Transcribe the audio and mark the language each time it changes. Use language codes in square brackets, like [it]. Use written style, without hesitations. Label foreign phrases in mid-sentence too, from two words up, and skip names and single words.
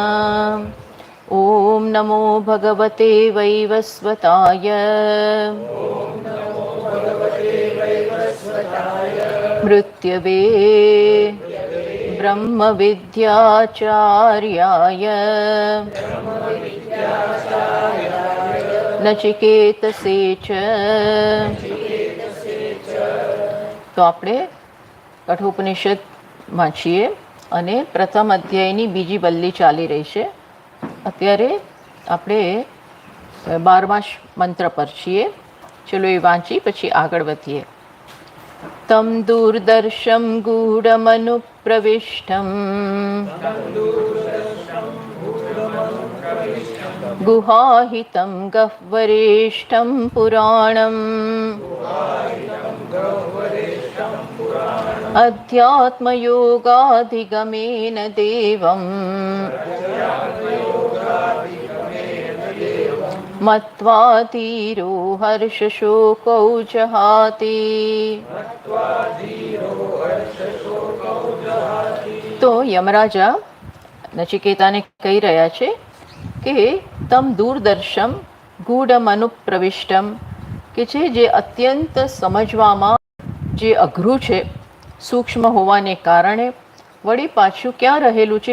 [sa] ॐ नमो भगवते वैवस्वताय मृत्यवे ब्रह्मविद्याचार्याय नचिकेतसे च। [gu] તો આપણે કઠોપનિષદ વાંચીએ અને પ્રથમ અધ્યાયની બીજી વલ્લી ચાલી રહી છે. અત્યારે આપણે 12મા મંત્ર પર છીએ. ચલો એ વાંચી પછી આગળ વધીએ. [sa] તમ દૂરદર્શમ ગૂઢમનુપ્રવિષ્ટમ गुहाहितं गह्वरेष्ठं पुराणम् अध्यात्मयोगाधिगमेन देवम् मत्वा धीरो हर्षशोकौ जहाति. [gu] તો યમરાજા નચિકેતાને કહી રહ્યા છે કે [sa] તમ દૂરદર્શમ ગૂઢમ અનુપ્રવિષ્ટમ, [gu] કે છે જે અત્યંત સમજવામાં જે અઘરું છે, સૂક્ષ્મ હોવાને કારણે, વળી પાછું ક્યાં રહેલું છે?